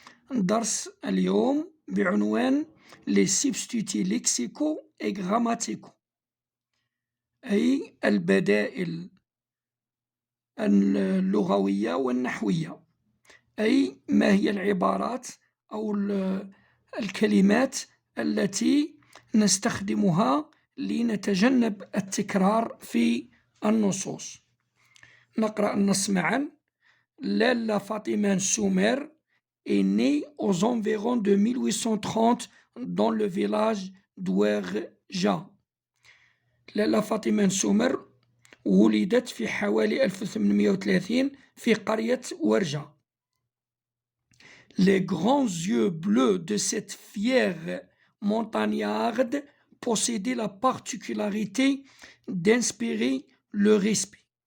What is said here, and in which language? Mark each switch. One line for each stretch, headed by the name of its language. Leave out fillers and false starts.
Arabic: درس اليوم بعنوان
French: Les substituts lexicaux et grammaticaux،
Arabic: أي البدائل اللغوية والنحوية، أي ما هي العبارات أو الكلمات التي نستخدمها لنتجنب التكرار في النصوص. نقرأ النص معا.
French: Lella Fatima Soumer est née aux environs de 1830 dans le village d'Ouerja.
Arabic: Lella Fatima Soumer ولدت في حوالي 1830 في قرية ورجة.
French: Les grands yeux bleus de cette fière montagnarde possédaient la particularité d'inspirer le respect.